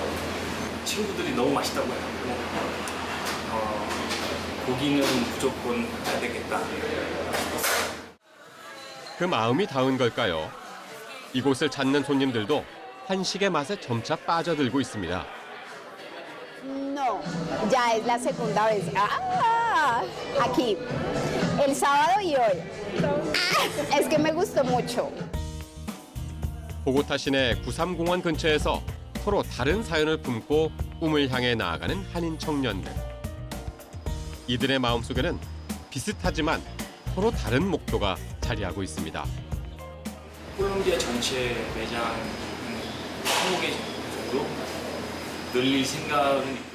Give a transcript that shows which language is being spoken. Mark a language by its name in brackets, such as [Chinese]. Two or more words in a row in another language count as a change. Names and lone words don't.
[Korean] 친구들이 너무 맛있다고 해요. 고기는 무조건 해야 되겠다. 그 마음이 닿은 걸까요? 이곳을 찾는 손님들도 한식의 맛에 점차 빠져들고 있습니다. [Spanish] No, ya es la segunda vez. Ah, aquí, el sábado y hoy. Ah, es que me gustó mucho. [Korean] 보고타 시내 93공원 근처에서 서로 다른 사연을 품고 꿈을 향해 나아가는 한인 청년들. 이들의 마음속에는 비슷하지만 서로 다른 목표가 자리하고 있습니다. 콜롬비아 전체 매장 20개 정도 늘릴 생각은 있고요.